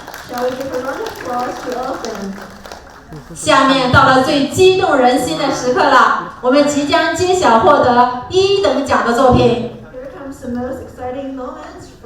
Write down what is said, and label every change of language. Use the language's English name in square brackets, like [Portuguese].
[English] Shall we give a round of applause to all of them? [Chinese] 下面到了最激动人心的时刻了，我们即将揭晓获得1等奖的作品。 [English] Here comes the most exciting moment.